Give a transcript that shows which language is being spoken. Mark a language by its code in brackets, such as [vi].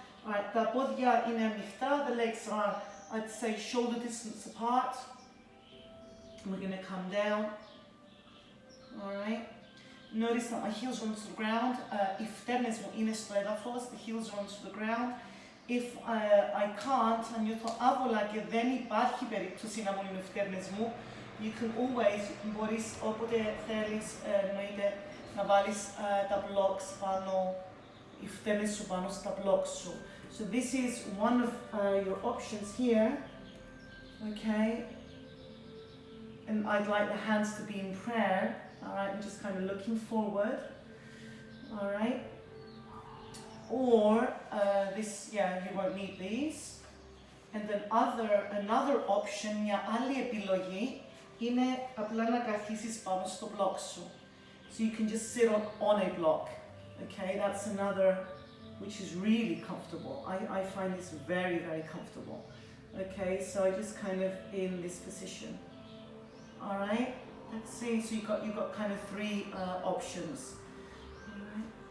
[en] Alright, [el] τα πόδια είναι ανοιχτά, [en] the legs are, I'd say, shoulder distance apart. We're going to come down. Alright, notice that my heels are onto the ground. [el] Οι φτέρνες μου είναι στο έδαφος, [en] the heels are onto the ground. If I can't, [el] αν νιώθω άβολα και δεν υπάρχει περίπτωση να μου είναι οι φτέρνες μου, [en] you can always, [el] μπορείς όποτε θέλεις εννοείται να βάλεις τα blocks πάνω, οι φτέρνες σου πάνω στα blocks σου. [en] So this is one of your options here, okay? And I'd like the hands to be in prayer, alright, and just kind of looking forward, alright? Or this, yeah, you won't need these. And then another option, [el] μια άλλη επιλογή, είναι απλά να καθίσεις πάνω στο block σου. [en] So you can just sit on a block, okay? That's another, which is really comfortable. I find this very, very comfortable. Okay, so just kind of in this position. All right, let's see, so you've got kind of 3 options. All right.